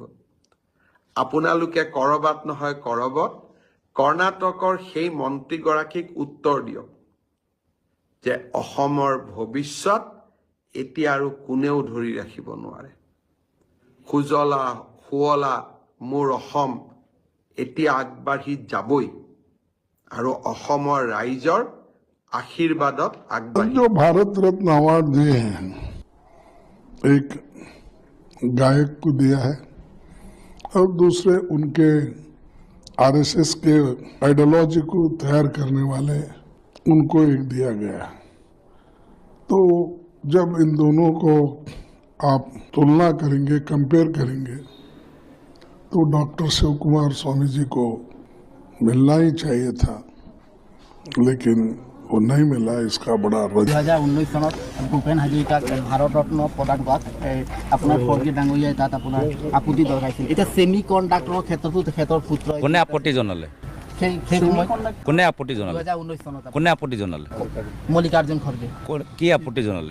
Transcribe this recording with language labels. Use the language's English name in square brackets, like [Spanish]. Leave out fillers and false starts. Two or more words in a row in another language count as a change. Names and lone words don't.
[Assamese] আপোনালোকে কৰবাত নহয় কৰবাত কৰ্ণাটকৰ সেই মন্ত্ৰীগৰাকীক উত্তৰ দিয়ক যে অসমৰ ভৱিষ্যত এতিয়া আৰু কোনেও ধৰি ৰাখিব নোৱাৰে। সুজলা সুৱলা মোৰ অসম এতিয়া আগবাঢ়ি যাবই আৰু অসমৰ ৰাইজৰ आशीर्वाद [Hindi] जो भारत रत्न अवार्ड दिए हैं, एक गायक को दिया है और दूसरे उनके आरएसएस के आइडियोलॉजी को तैयार करने वाले उनको एक दिया गया। तो जब इन दोनों को आप तुलना करेंगे, कंपेयर करेंगे, तो डॉक्टर शिव कुमार स्वामी जी को मिलना ही चाहिए था, लेकिन वो नहीं मिला। इसका बड़ा [Assamese] 2019 চনত ভূপেন হাজৰিকাক ভাৰত ৰত্ন প্ৰদান কৰাত আপোনাৰ ফৰ্গী ডাঙৰীয়াই তাত আপোনাৰ আপত্তি দৰ্শাইছিল। এতিয়া ছেমি কণ্ডাক্টৰৰ ক্ষেত্ৰতো তেখেতৰ পুত্ৰ কোনে আপত্তি জনালে? সেই সময়ত কোনে আপত্তি জনালে? 2019 চনত কোনে আপত্তি জনালে? মল্লিকাৰ্জুন খৰ্গে কি আপত্তি জনালে?